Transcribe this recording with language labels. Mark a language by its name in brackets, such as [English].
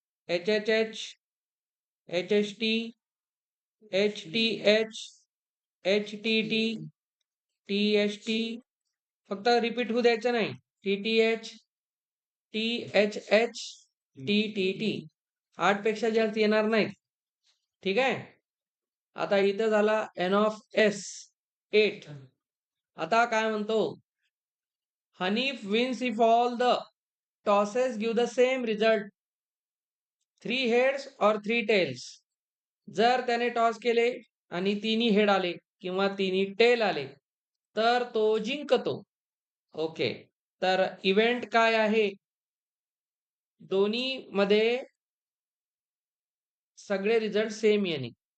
[Marathi] HHH, HHT, HTH, HTT, THT. फक्त repeat होऊ द्यायचं नाही. TTH, THH, TTT. 8 पेक्षा जास्त येणार नाहीत. ठीक आहे. आता इथं झाला N of S 8. आता काय म्हणतो? [English] Hanif wins if all the tosses give the same result 3 heads or 3 tails. [Marathi] जर त्याने टॉस केले आणि 3 हेड आले किंवा 3 टेल आले तर तो जिंकतो. ओके, तर इव्हेंट काय आहे? दोन्ही मध्ये सगळे रिझल्ट सेम येणे.